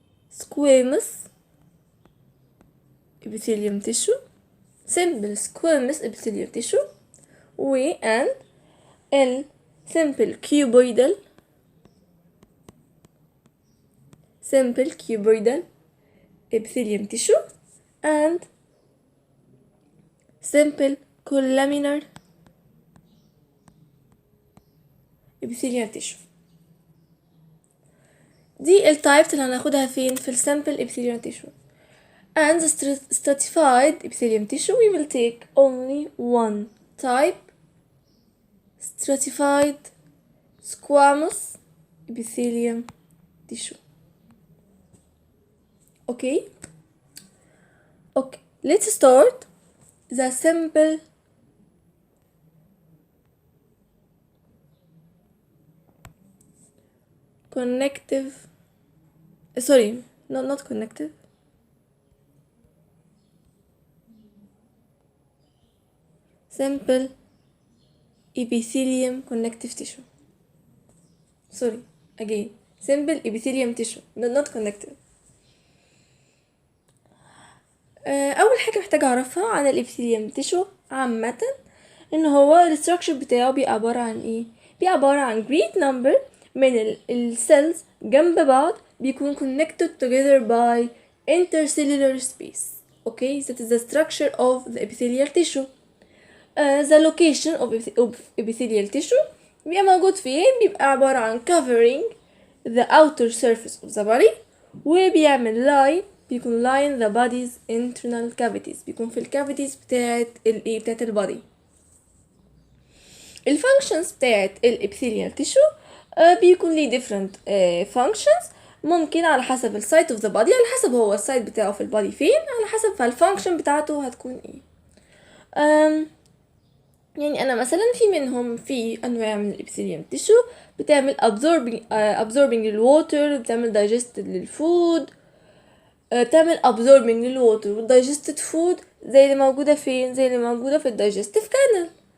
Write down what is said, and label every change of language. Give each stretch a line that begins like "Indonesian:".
English: squamous epithelium tissue, simple squamous epithelial tissue, and simple cuboidal epithelium tissue, and simple laminar epithelial tissue.
Arabic: دي التايبس اللي هناخدها فين في السامبل epithelial tissue.
English: And the stratified epithelium tissue, we will take only one type: stratified squamous epithelium tissue. Okay, let's start the simple connective, not connective, simple epithelium connective tissue. Simple epithelium tissue, not connective.
Arabic: اول حاجه محتاجه اعرفها عن الابيثيليوم تيشو عامه ان هو الستراكشر بتاعه بيبقى عباره عن
English: great number
Arabic: من السيلز جنب بعض بيكون
English: connected together by intercellular space. Okay, that is the structure of the epithelial tissue. The location of epithelial tissue
Arabic: بيبقى موجود فين؟ بيبقى عباره عن
English: covering the outer surface of the body
Arabic: وبيعمل
English: line
Arabic: بيكون
English: line the body's internal cavities،
Arabic: بيكون في الكافيتيز بتاعت البادي. الفانكشنز بتاعت الابيثيليال تيشو بيكون ليه
English: different functions،
Arabic: ممكن على حسب السايت
English: of the body،
Arabic: على حسب هو السايت بتاعه في البادي فين، على حسب فالفانكشن بتاعته هتكون ايه. يعني انا مثلا في انواع من الابيثيليوم تيشو بتعمل absorbing للووتر، بتعمل digested للفود، تعمل absorbing للووتر والdigested food زي اللي موجودة فين؟ زي اللي موجودة في الdigestive canal.